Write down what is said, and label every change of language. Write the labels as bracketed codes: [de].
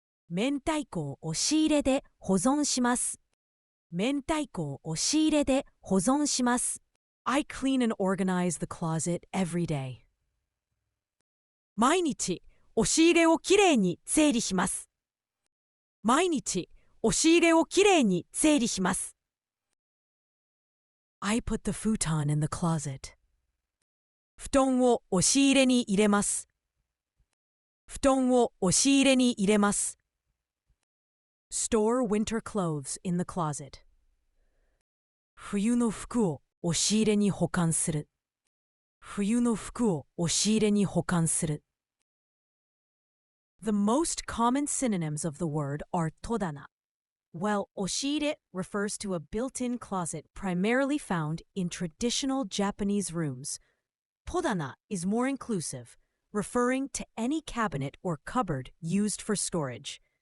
[ja] 明太子を押し入れで保存します。明太子を押し入れで保存します。 [en] I clean and organize the closet every day. [ja] 毎日押し入れをきれいに整理します。毎日押し入れをきれいに整理します。 [en] I put the futon in the closet. [ja] 布団を押し入れに入れます。布団を押し入れに入れます。 [en] Store winter clothes in the closet. [ja] 冬の服を押し入れに保管する。冬の服を押し入れに保管する。 [en] The most common synonyms of the word are todana. While oshire refers to a built-in closet primarily found in traditional Japanese rooms, todana is more inclusive, referring to any cabinet or cupboard used for storage.